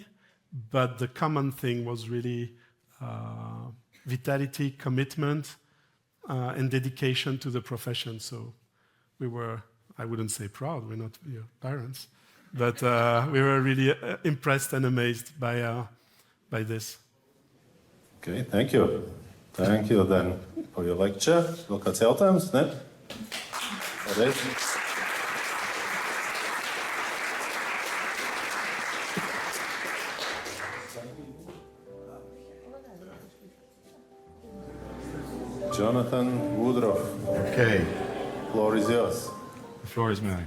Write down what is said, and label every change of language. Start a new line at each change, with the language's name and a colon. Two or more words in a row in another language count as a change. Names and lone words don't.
English: But the common thing was really vitality, commitment, and dedication to the profession. So we were, I wouldn't say proud, we're not your parents, but we were really impressed and amazed by this. Okay, thank you. Thank you then for your lecture.
Latvian: Vēl kāds jautājums, ne? Paldies.
English: Jonathan Woodroffe, Okay, floor is yours. the floor is mine.